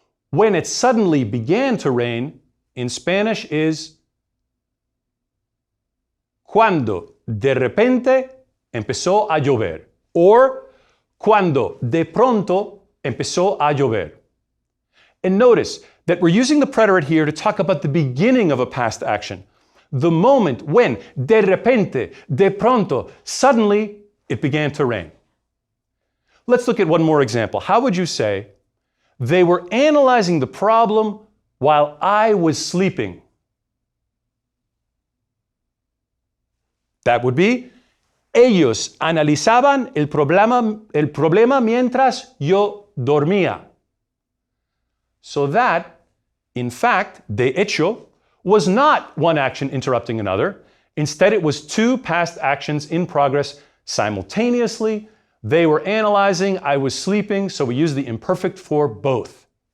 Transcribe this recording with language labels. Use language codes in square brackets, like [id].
[en] When it suddenly began to rain, in Spanish is [es] cuando de repente empezó a llover, [en] or [es] cuando de pronto empezó a llover. [en] And notice that we're using the preterite here to talk about the beginning of a past action. The moment when [es] de repente, de pronto, [en] suddenly it began to rain. Let's look at one more example. How would you say, they were analyzing the problem while I was sleeping? That would be, [es] ellos analizaban el problema mientras yo dormía. [en] So that, in fact, [es] de hecho, [en] was not one action interrupting another. Instead, it was two past actions in progress simultaneously. They were analyzing, I was sleeping, so we use the imperfect for both.